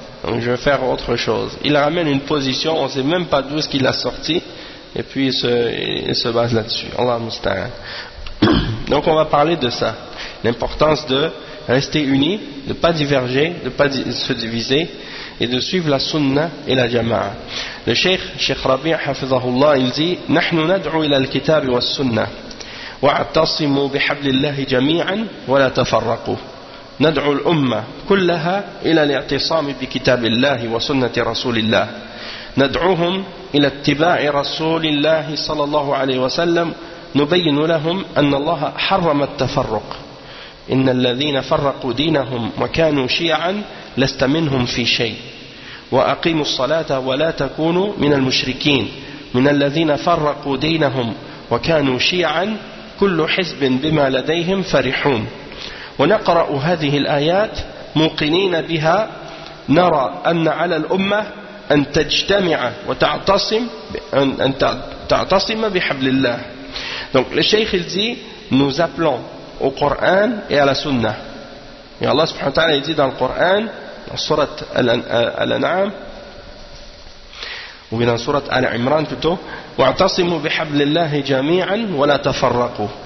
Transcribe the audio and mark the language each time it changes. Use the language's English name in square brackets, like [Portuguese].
[French] Donc, je vais faire autre chose. Il ramène une position, on ne sait même pas d'où est-ce qu'il a sorti. Et puis, il se base là-dessus. Allah musta'an. Donc, on va parler de ça. L'importance de rester unis, de ne pas diverger, de ne pas se diviser. Et de suivre la sunna et la jama'a. Le Cheikh Rabi' hafizahullah, il dit, [Arabic] « Nahnu nad'u ila al-kitab wa sunna. » واعتصموا بحبل الله جميعا ولا تفرقوا ندعو الأمة كلها إلى الاعتصام بكتاب الله وسنة رسول الله ندعوهم إلى اتباع رسول الله صلى الله عليه وسلم نبين لهم أن الله حرم التفرق إن الذين فرقوا دينهم وكانوا شيعا لست منهم في شيء وأقيموا الصلاة ولا تكونوا من المشركين من الذين فرقوا دينهم وكانوا شيعا كل حزب بما لديهم فرحون ونقرأ هذه الآيات موقنين بها نرى أن على الأمة أن تجتمع وتعتصم أن تعتصم بحبل الله. [French] Donc le cheikh il dit nous appelons au Coran et à la Sunna. Et Allah subhanahu wa ta'ala dit dans le Coran dans sourate Al-An'am ou dans sourate Al-Imran plutôt, [Arabic] وَاعْتَصِمُوا بِحَبْلِ اللَّهِ جَمِيعًا وَلَا تَفَرَّقُوا.